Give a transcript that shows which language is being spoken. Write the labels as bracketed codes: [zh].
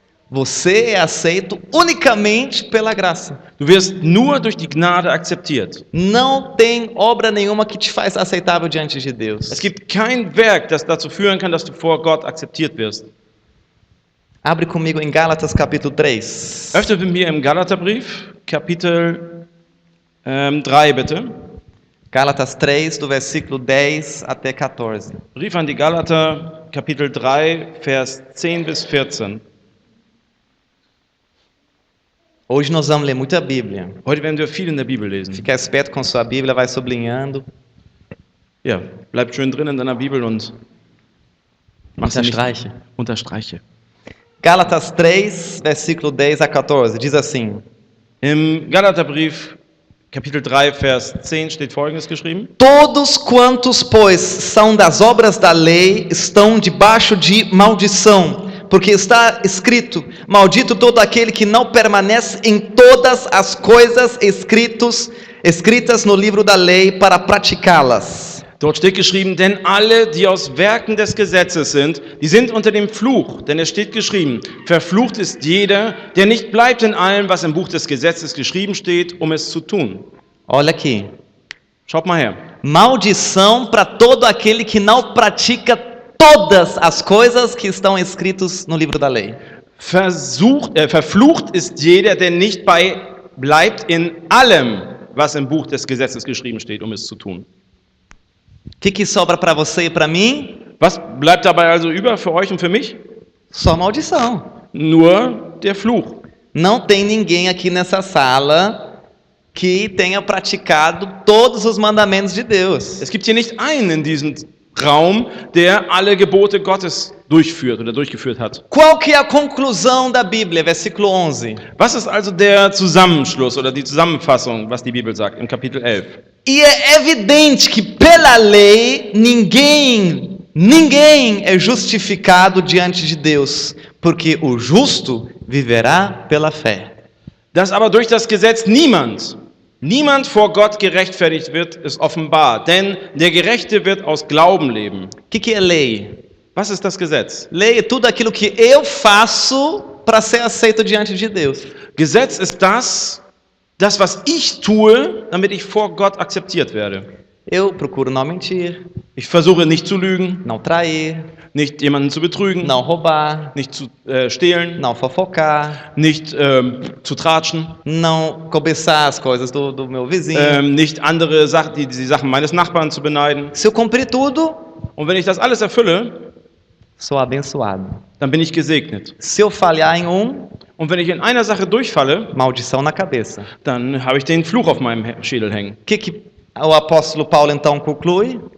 [pt] Você é aceito unicamente pela graça. [de] Du wirst nur durch die Gnade akzeptiert. [pt] Não tem obra nenhuma que te faz aceitável diante de Deus. [de] Es gibt kein Werk, das dazu führen kann, dass du vor Gott akzeptiert wirst. [pt] Abre comigo em Gálatas capítulo 3. [de] Öffne mit mir im Galaterbrief, Kapitel 3 bitte. [pt] Gálatas 3, do versículo 10 até 14. [de] Brief an die Galater, Kapitel 3, Vers 10 bis 14. [pt] Hoje nós vamos ler muita Bíblia. [de] Heute werden wir viel in der Bibel lesen. [pt] Fica esperto com sua Bíblia, vai sublinhando. [de] Ja, bleib schön drin in deiner Bibel und Unterstreiche. Unterstreiche. [pt] Gálatas 3, versículo 10 a 14, diz assim: [de] Im Galaterbrief, Kapitel 3, Vers 10 steht Folgendes geschrieben. [pt] Todos quantos, pois, são das obras da lei, estão debaixo de maldição, porque está escrito: maldito todo aquele que não permanece em todas as coisas escritas no livro da lei para praticá-las. [de] Dort steht geschrieben, denn alle, die aus Werken des Gesetzes sind, die sind unter dem Fluch. Denn es steht geschrieben, verflucht ist jeder, der nicht bleibt in allem, was im Buch des Gesetzes geschrieben steht, um es zu tun. [pt] Olha aqui. [de] Schaut mal her. [pt] Maldição para todo aquele que não pratica todas as coisas que estão escritas no livro da lei. [de] Verflucht ist jeder, der nicht bleibt in allem, was im Buch des Gesetzes geschrieben steht, um es zu tun. [pt] O que sobra para você e para mim? [de] Was bleibt dabei also über für euch und für mich? [pt] Só maldição. [de] Nur der Fluch. [pt] Não tem ninguém aqui nessa sala que tenha praticado todos os mandamentos de Deus. [de] Es gibt hier nicht einen in diesem Raum, der alle Gebote Gottes durchführt oder durchgeführt hat. [pt] Qual que é a conclusão da Bíblia? Versículo 11. [de] Was ist also der Zusammenschluss oder die Zusammenfassung, was die Bibel sagt im Kapitel 11? [pt] E é evidente que pela lei ninguém é justificado diante de Deus, porque o justo viverá pela fé. [de] Dass aber durch das Gesetz niemand vor Gott gerechtfertigt wird, ist offenbar, denn der Gerechte wird aus Glauben leben. [pt] O que é lei? [de] Was ist das Gesetz? [pt] Lei é tudo aquilo que eu faço para ser aceito diante de Deus. [de] Gesetz ist das, was ich tue, damit ich vor Gott akzeptiert werde. [pt] Eu procuro não mentir, [de] Ich versuche nicht zu lügen, [pt] não trair, [de] nicht jemanden zu betrügen, [pt] não roubar, [de] nicht zu stehlen, [pt] não fofocar, [de] nicht zu tratschen, [pt] não cobiçar as coisas do meu vizinho. [de] nicht andere Sachen, die Sachen meines Nachbarn zu beneiden. [pt] Se eu cumprir tudo, [de] Und wenn ich das alles erfülle, [pt] sou abençoado. [de] dann bin ich gesegnet. [pt] Se eu falhar em [de] Und wenn ich in einer Sache durchfalle, [pt] maldição na cabeça. [de] dann habe ich den Fluch auf meinem Schädel hängen. [pt] O que o apóstolo Paulo então conclui?